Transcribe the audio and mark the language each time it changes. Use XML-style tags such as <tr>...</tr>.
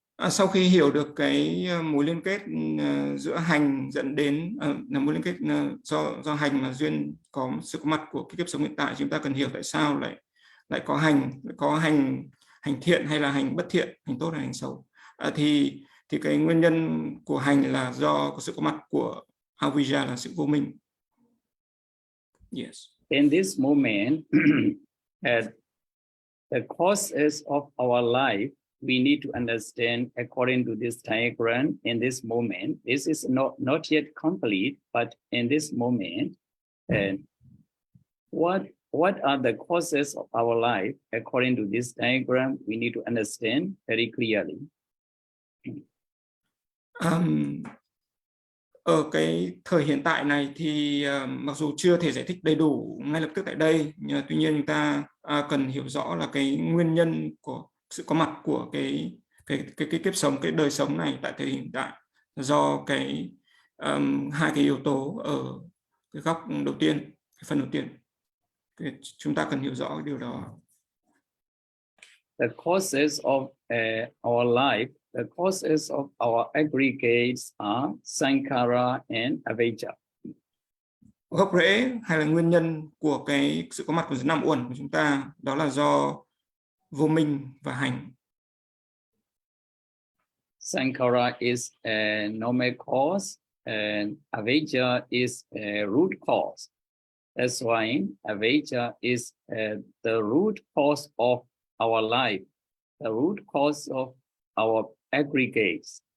<vi>Sau khi hiểu được cái mối liên kết giữa hành dẫn đến là mối liên kết do hành mà duyên có sự có mặt của cái kiếp sống hiện tại, chúng ta cần hiểu tại sao lại có hành thiện hay là hành bất thiện, hành tốt hay hành xấu. Thì cái nguyên nhân của hành là do có sự có mặt của avijja, là sự vô minh.</vi> <en>Yes. In this moment, the causes of our life, we need to understand according to this diagram. In this moment, this is not yet complete, but in this moment, what what are the causes of our life? According to this diagram, we need to understand very clearly.</en> <vi>Ở cái thời hiện tại này thì mặc dù chưa thể giải thích đầy đủ ngay lập tức tại đây, nhưng tuy nhiên chúng ta cần hiểu rõ là cái nguyên nhân của sự có mặt của cái kiếp sống, cái đời sống này tại thời hiện tại do cái hai cái yếu tố ở cái góc đầu tiên, cái phần đầu tiên. Chúng ta cần hiểu rõ cái điều đó.</vi> <en>The causes of our life, the causes of our aggregates are sankhara and avijja.</en> <vi>Gốc rễ hay là nguyên nhân của cái sự có mặt của năm uẩn của chúng ta đó là do vô minh và hành.</vi> <en>Sankhara is a normal cause and avijja is a root cause. That's why avijja is the root cause of our life, the root cause of our aggregates.</en>